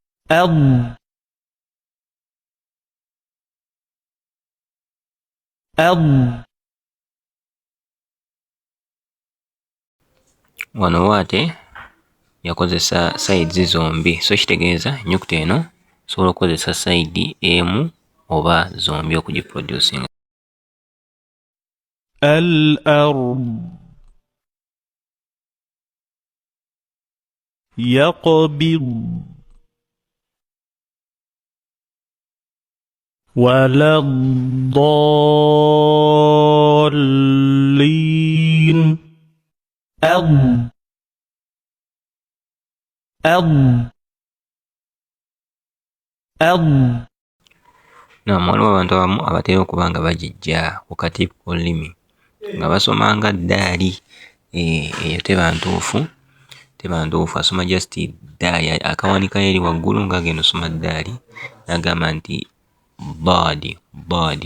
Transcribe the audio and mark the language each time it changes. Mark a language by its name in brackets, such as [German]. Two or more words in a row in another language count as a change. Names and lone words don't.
[Ganda] Wano waate yakozesa sayidi zombi, so kitegeeza ennyukuta eno osobola okukozesa sayidi emu oba zombi okugiproducinga. [Arabic] الأرض يقبض ولا الضالين. [Ganda] Naam, waliwo abantu abamu abatera okuba nga bagijja ku katiipu k'olulimi nga basoma nga ddaali. Eyo teba ntuufu, asoma just ddaali, akawanika eri waggulu ng'agenda osoma ddaali n'agamba nti ddaadi.